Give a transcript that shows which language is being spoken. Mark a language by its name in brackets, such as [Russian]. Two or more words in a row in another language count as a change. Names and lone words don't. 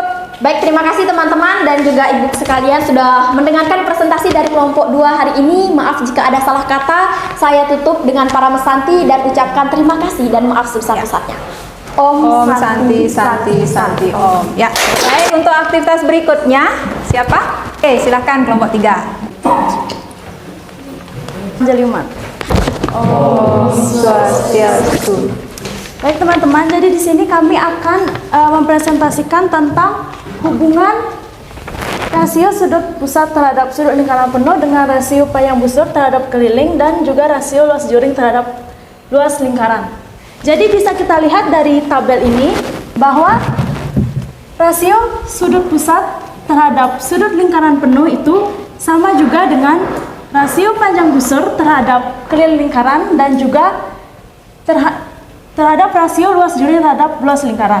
[Indonesian] Baik, terima kasih teman-teman dan juga ibu sekalian sudah mendengarkan presentasi dari kelompok 2 hari ini. Maaf jika ada salah kata. Saya tutup dengan para mesanti dan ucapkan terima kasih dan maaf sebesar-besarnya. [Sanskrit] Om Santi Santi Santi Om. [Indonesian] Ya, baik, untuk aktivitas berikutnya siapa? Oke, silakan kelompok 3. [Balinese] Jeliumat. Om Swastiastu. [Indonesian] Baik teman-teman, jadi di sini kami akan mempresentasikan tentang hubungan rasio sudut pusat terhadap sudut lingkaran penuh dengan rasio panjang busur terhadap keliling dan juga rasio luas juring terhadap luas lingkaran. Jadi bisa kita lihat dari tabel ini bahwa rasio sudut pusat terhadap sudut lingkaran penuh itu sama juga dengan rasio panjang busur terhadap keliling lingkaran dan juga terhadap rasio luas juring terhadap luas lingkaran.